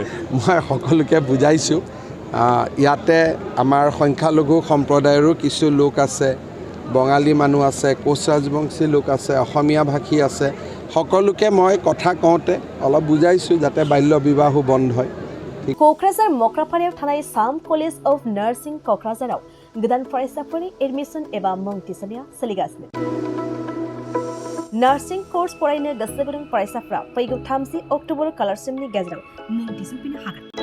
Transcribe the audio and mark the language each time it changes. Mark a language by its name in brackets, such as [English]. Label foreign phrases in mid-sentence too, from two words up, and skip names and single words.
[Assamese] মই সকলোকে বুজাইছোঁ। ইয়াতে আমাৰ সংখ্যালঘু সম্প্ৰদায়ৰো কিছু লোক আছে, বঙালী মানুহ আছে, কোচ ৰাজবংশী লোক আছে, অসমীয়া ভাষী আছে। সকলোকে মই কথা কওঁতে অলপ বুজাইছোঁ যাতে বাল্য বিবাহো বন্ধ হয়। [Bodo] क'क्राझार मक्रापारायाव थानाय साम कलेज अफ नार्सिं क'क्राझाराव गोदान फरायसाफोरनि एडमिसन एबा मुं थिसननाया सोलिगासिनो। [English] nursing course [Bodo] फरायनो गोसो गुदुं फरायसाफ्रा फैगौ 30 अक्ट'बर खालारसिमनि गेजेराव मुं थिसनफैनो हागोन।